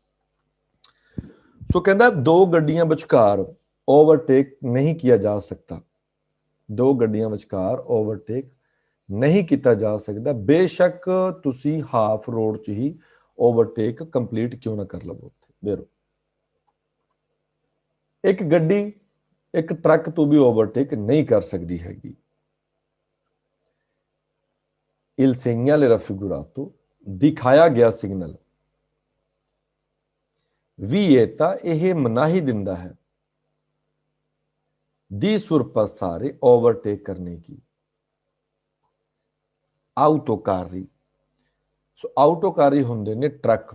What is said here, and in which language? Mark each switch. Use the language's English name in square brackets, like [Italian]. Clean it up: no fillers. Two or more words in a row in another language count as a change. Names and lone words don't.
[Punjabi] ਸੋ ਕਹਤਾ ਦੋ ਗੱਡੀਆਂ ਵਿਚਕਾਰ ਓਵਰਟੇਕ ਨਹੀਂ ਕੀਆ ਜਾ ਸਕਦਾ, ਦੋ ਗੱਡੀਆਂ ਵਿਚਕਾਰ ਓਵਰਟੇਕ ਨਹੀਂ ਕੀਆ ਜਾ ਸਕਦਾ ਬੇਸ਼ੱਕ ਤੁਸੀਂ [English] half road [Punjabi] ਚ ਹੀ [English] overtake complete [Punjabi] ਕਿਉਂ ਨਾ ਕਰ ਲਵੋ। ਬੇਰੋ ਇੱਕ ਗੱਡੀ ਇੱਕ ਟਰੱਕ ਤੋ ਭੀ ਓਵਰਟੇਕ ਨਹੀਂ ਕਰ ਸਕਦੀ ਹੈਗੀ। [Italian] Il segnale raffigurato, [Hindi] दिखाया गया सिग्नल, विएता यह मनाही दिंदा है, [Italian] di sorpassare [Hindi] ओवरटेक करने की। [Punjabi] ਆਉਟੋਕਾਰੀ, ਸੋ ਆਉਟੋਕਾਰੀ ਹੋਂਦੇ ਨੇ ਟਰੱਕ।